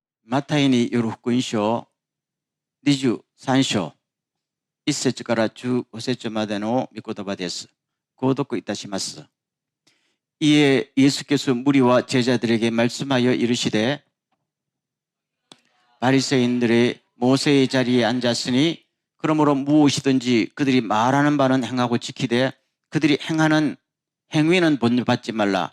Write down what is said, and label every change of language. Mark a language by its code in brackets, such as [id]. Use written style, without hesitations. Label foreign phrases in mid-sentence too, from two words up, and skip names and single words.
[ja] マタイによる福音書23章1節から15節までの御言葉です。ご読いたします。 [ko] 이에 예수께서 무리와 제자들에게 말씀하여 이르시되 바리새인들이 모세의 자리에 앉았으니 그러므로 무엇이든지 그들이 말하는 바는 행하고 지키되 그들이 행하는 행위는 본받지 말라.